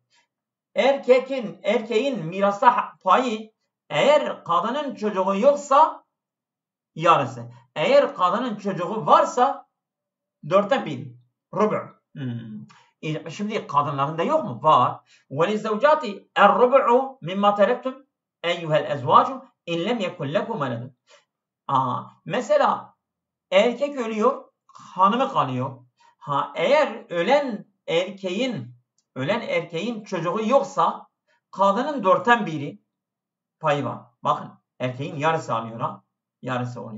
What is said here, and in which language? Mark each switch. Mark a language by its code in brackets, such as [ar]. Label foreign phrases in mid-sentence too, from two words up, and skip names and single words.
[tr] Erkeğin mirasta payı eğer kadının çocuğu yoksa yarısı. Eğer kadının çocuğu varsa dörtte bir. Rubu. Şimdi kadınların da yok mu? Var. [ar] وَلِزَّوْجَاتِ الرُّبُعُ مِمَّا تَرَكْتُمْ اَيُّهَا الْاَزْوَاجُ اِنْ لَمْ يَكُنْ لَكُمْ وَلَدٌ. [tr] Mesela erkek ölüyor, hanımı kalıyor. Eğer ölen erkeğin çocuğu yoksa kadının dörtten biri payı var. Bakın erkeğin yarısı alıyor yarısı oluyor.